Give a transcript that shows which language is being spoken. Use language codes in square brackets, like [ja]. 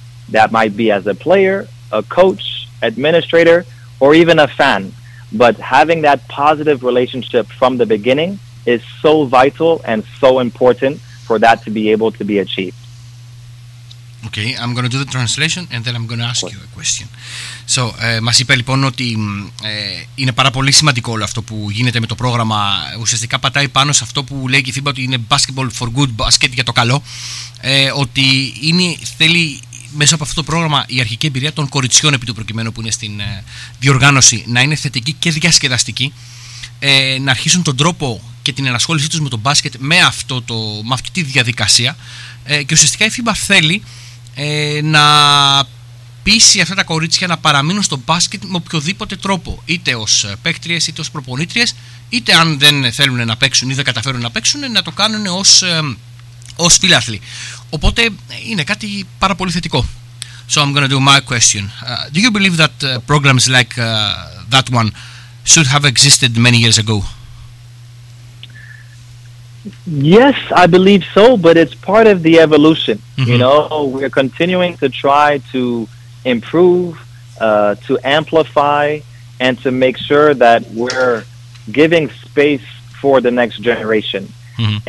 [en] That might be as a player, a coach, administrator, or even a fan. But having that positive relationship from the beginning is so vital and so important for that to be able to be achieved. Okay, I'm going to do the translation and then I'm going to ask you a question. [el] So, μας είπε λοιπόν ότι είναι πάρα πολύ σημαντικό όλο αυτό που γίνεται με το πρόγραμμα. Ουσιαστικά πατάει πάνω σε αυτό που λέει και η FIBA, ότι είναι [en] basketball for good, [el] μπάσκετ για το καλό. Ότι θέλει μέσα από αυτό το πρόγραμμα η αρχική εμπειρία των κοριτσιών επί του προκειμένου που είναι στην διοργάνωση να είναι θετική και διασκεδαστική. Να αρχίσουν τον τρόπο και την ενασχόλησή τους με το μπάσκετ με αυτή τη διαδικασία. Και ουσιαστικά η FIBA θέλει να πείσει αυτά τα κορίτσια να παραμείνουν στο μπάσκετ με οποιοδήποτε τρόπο, είτε ως παίκτριες, είτε ως προπονήτριες, είτε αν δεν θέλουν να παίξουν ή δεν καταφέρουν να παίξουν, να το κάνουν ως φιλάθλοι. Οπότε είναι κάτι πάρα πολύ θετικό. [en] So I'm going to do my question. Do you believe that programs like that one should have existed many years ago? Yes, I believe so, but it's part of the evolution. Mm-hmm. You know, we're continuing to try to improve, to amplify, and to make sure that we're giving space for the next generation. Mm-hmm.